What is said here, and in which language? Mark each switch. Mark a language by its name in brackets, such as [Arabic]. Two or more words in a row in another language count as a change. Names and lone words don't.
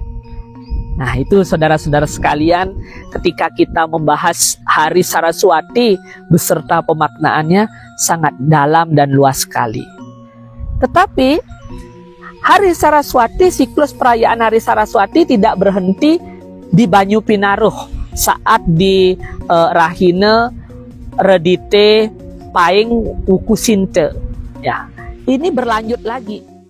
[Indonesian] Nah, itu saudara-saudara sekalian, ketika kita membahas Hari Saraswati beserta pemaknaannya sangat dalam dan luas sekali. Tetapi Hari Saraswati, siklus perayaan Hari Saraswati tidak berhenti di Banyu Pinaruh saat di Rahine redite paing uku sinte. Ya, ini berlanjut lagi.